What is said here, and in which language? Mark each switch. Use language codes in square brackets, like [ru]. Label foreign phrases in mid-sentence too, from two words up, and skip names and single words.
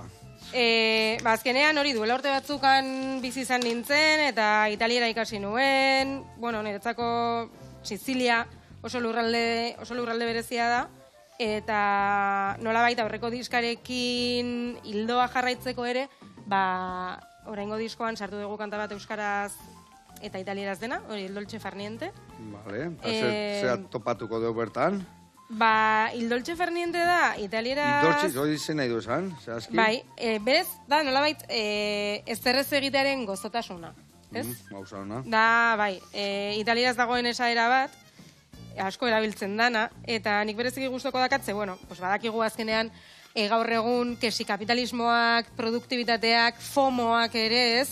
[eu] Azkenean hori duela urte batzukan bizi izan nintzen, eta italiera ikasi nuen, bueno, niretzako Sizilia oso lurralde berezia da, eta nolabait aurreko diskarekin hildoa jarraitzeko ere, oraingo diskoan sartu dugu kanta bat euskaraz eta italieraz dena, hori Il Dolce Farniente. Vale, zera topatuko dugu bertan. Il Dolce Farniente da italieraz... Il Dolce, hori izen nahi du esan, zehazki? Bai, berez, da nolabait ezerrez egitearen gozotasuna, ez? Gauza hona. Da, bai, italieraz dagoen esaera bat, asko erabiltzen dana, eta nik bereziki gustoko dakatze, [es] bueno, pues [eu] badakigu azkenean, gaur egun, kesi kapitalismoak, produktibitateak, FOMOak ere, ez?